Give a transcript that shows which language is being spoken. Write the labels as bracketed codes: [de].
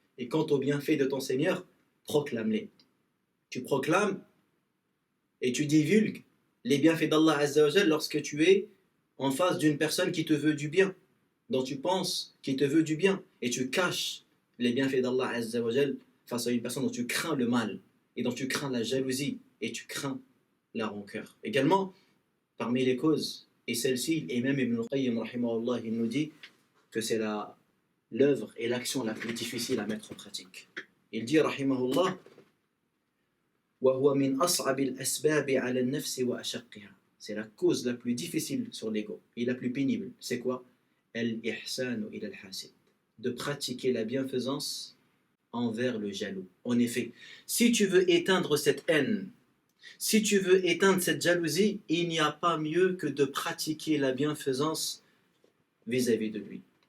[fr] Et quant aux bienfaits de ton Seigneur, proclame-les. Tu proclames et tu divulgues les bienfaits d'Allah Azza wa Jal lorsque tu es en face d'une personne qui te veut du bien, dont tu penses qu'il te veut du bien, et tu caches les bienfaits d'Allah Azza wa Jal face à une personne dont tu crains le mal, et dont tu crains la jalousie, et tu crains la rancœur. Également, parmi les causes, et celle-ci, et même Ibn al-Qayyim rahimahullah, il nous dit que c'est l'œuvre et l'action la plus difficile à mettre en pratique. Il dit rahimahullah [ar] وَهُوَ مِنْ أَصْعَبِ الْأَسْبَابِ عَلَى النَّفْسِ وَأَشَقِّهَا. [fr] C'est la cause la plus difficile sur l'ego et la plus pénible. C'est quoi? [ar] Al-ihsanu ila al-hasid. [fr] De pratiquer la bienfaisance envers le jaloux. En effet, si tu veux éteindre cette haine, si tu veux éteindre cette jalousie, il n'y a pas mieux que de pratiquer la bienfaisance vis-à-vis de lui.